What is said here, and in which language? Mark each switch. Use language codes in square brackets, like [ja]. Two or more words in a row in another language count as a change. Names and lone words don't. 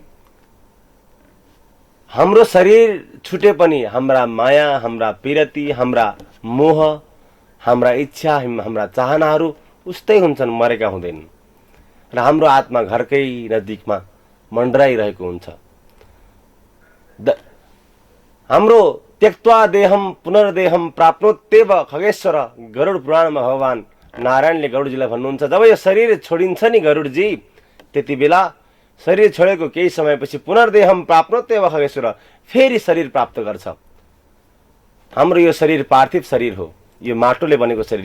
[ne] हाम्रो शरीर छुटे पनि हाम्रा माया, हाम्रा पिरती, हाम्रा मोह, हाम्रा इच्छा, हाम्रा चाहनाहरू उस्तै हुन्छन्, मरेका हुँदैनन् र हाम्रो आत्मा घरकै नजिकमा मन्डराइरहेको हुन्छ। [sa] हाम्रो त्यक्त्वा देहम पुनर्देहम प्राप्नोत्येव खगेश्वर, [ne] गरुड पुराणमा भगवान नारायणले गरुडजीलाई भन्नुहुन्छ, जब यो शरीर छोडिन्छ नि गरुडजी, त्यति बेला शरीर छोडेको केही समयपछि [sa] पुनर्देहम प्राप्नोत्येव खगेश्वर, [ne] फेरि शरीर प्राप्त गर्छ। हाम्रो यो शरीर पार्थिव शरीर हो, यो माटोले बनेको शरीर।